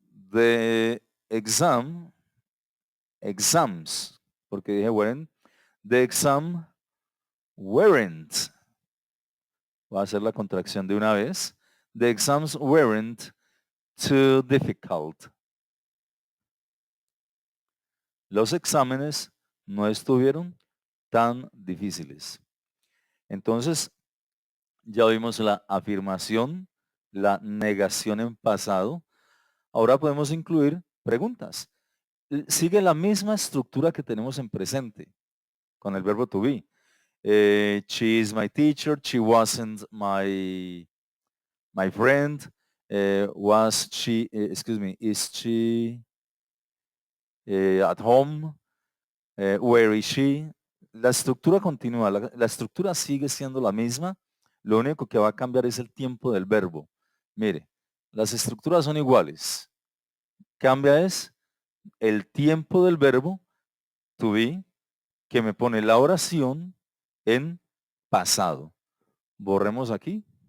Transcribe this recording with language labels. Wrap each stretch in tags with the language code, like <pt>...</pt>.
<en>The exams,</en> <es>porque dije</es> <en>weren't, the exam weren't.</en> <es>Voy a hacer la contracción de una vez.</es> <en>The exams weren't too difficult.</en> <es>Los exámenes no estuvieron tan difíciles. Entonces, ya vimos la afirmación, la negación en pasado. Ahora podemos incluir preguntas. Sigue la misma estructura que tenemos en presente con el verbo to be.</es> <en>She is my teacher. She wasn't my friend. Was she, excuse me, is she at home? Where is she?</en> <es>La estructura continúa, la estructura sigue siendo la misma. Lo único que va a cambiar es el tiempo del verbo. Mire, las estructuras son iguales. Cambia es el tiempo del verbo to be, que me pone la oración en pasado. Borremos aquí.</es>